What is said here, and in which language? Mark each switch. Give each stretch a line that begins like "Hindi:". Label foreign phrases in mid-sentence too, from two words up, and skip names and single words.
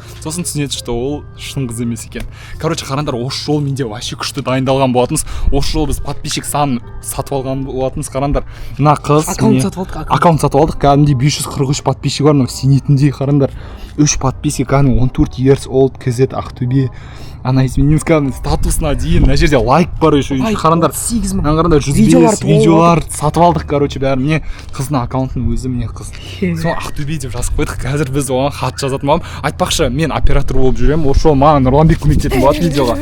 Kazakh: Сосын түсінеді, что ол шын қыз емес екен. Короче, қараңдар, осы жол менде вообще күшті дайындалған болатынбыз. Осы жол біз подписчик санын сатып алған болатынбыз. Қараңдар, мына қыз аккаунт сатып алдық. Кәдімгідей 543 подписчик бар, мынау сенетіндей. Қараңдар, 3 подписчик,
English: 14 years old,
Kazakh: KZ Ақтөбе.
Russian: Она изменилась,
Kazakh: статусына дейін, мына жерде лайк бар еще. Қараңдар, 8000. Қараңдар, 105 видеолар сатып алдық, короче, бәрі. Міне қыздың аккаунтын өзі, міне қыз. Сол Ақтөбе деп жазып қойдық. Қазір біз оған хат жазатын боламын. Айтпақшы, мен оператор болып жүремін. Осы жол маған Нұрланбек көмектесетін болады видеоға.